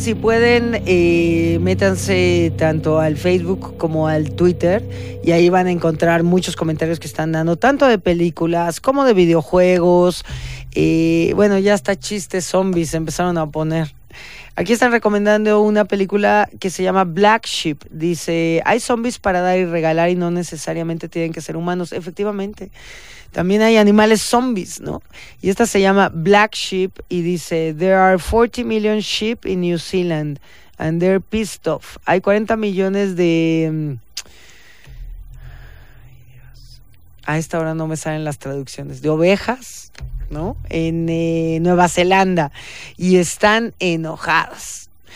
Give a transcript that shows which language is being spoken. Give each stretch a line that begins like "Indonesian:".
Spanish: Si pueden, métanse tanto al Facebook como al Twitter y ahí van a encontrar muchos comentarios que están dando, tanto de películas como de videojuegos. Bueno, ya hasta chistes zombies empezaron a poner. Aquí están recomendando una película que se llama Black Sheep. Dice, hay zombies para dar y regalar y no necesariamente tienen que ser humanos. Efectivamente, también hay animales zombies, ¿no? Y esta se llama Black Sheep y dice,
English: there are 40 million sheep in New Zealand and they're pissed off.
Spanish: Hay 40 millones de... A esta hora no me salen las traducciones. De ovejas, ¿no? En Nueva Zelanda. Y están enojadas.